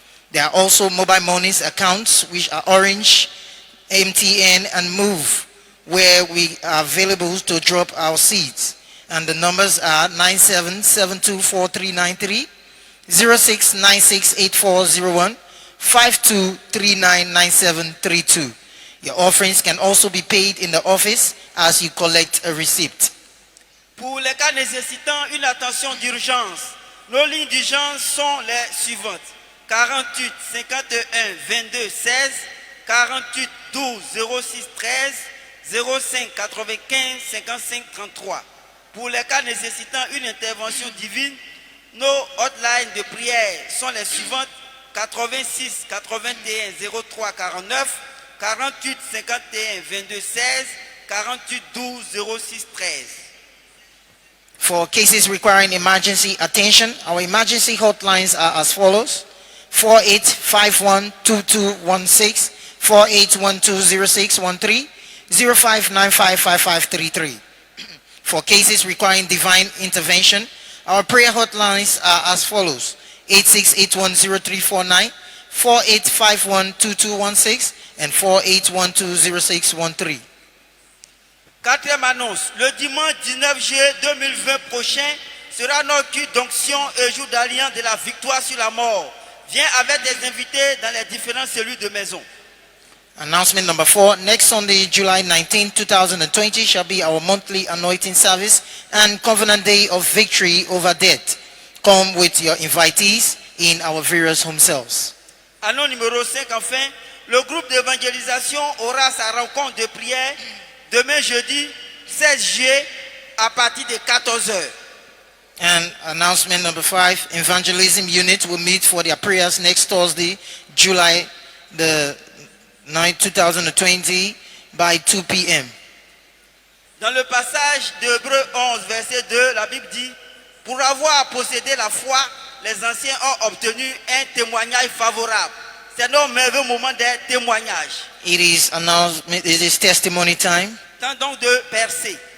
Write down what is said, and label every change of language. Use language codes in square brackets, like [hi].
[en] There are also mobile monies accounts which are Orange, MTN and Move, where we are available to drop our seeds. And the numbers are 97724393, 06968401, 52399732. Your offerings can also be paid in the office as you collect a receipt. [fr] Pour les cas nécessitant une attention d'urgence, nos lignes d'urgence sont les suivantes: 48 51 22 16, 48 12 06 13, 05 95 55 33. Pour les cas nécessitant une intervention divine, nos hotlines de prière sont les suivantes: 86 81 03 49, 48 51 22 16, 48 12 06 13. [en] For cases requiring emergency attention, our emergency hotlines are as follows: 48512216, 48120613, 05955533. For cases requiring divine intervention, our prayer hotlines are as follows: 86810349, 48512216, and 48120613. [fr] Quatrième annonce: le dimanche 19 juillet 2020 prochain sera notre culte d'onction et jour d'alliance de la victoire sur la mort. Viens avec des invités dans les différentes cellules de maison. [en] Announcement number 4. Next Sunday, July 19, 2020 shall be our monthly anointing service and covenant day of victory over death. Come with your invitees in our various home cells. [fr] Annonce numéro 5, enfin, le groupe d'évangélisation aura sa rencontre de prière demain jeudi 16 juillet à partir de 14h. [en] And announcement number 5, evangelism unit will meet for their prayers next Thursday, July the 9th, 2020 by 2 p.m. [fr] Dans le passage de Hébreux 11, verset 2, la Bible dit, pour avoir possédé la foi, les anciens ont obtenu un témoignage favorable. C'est un merveilleux moment de témoignage. [en] It is testimony time, [fr] Temps donc de percer.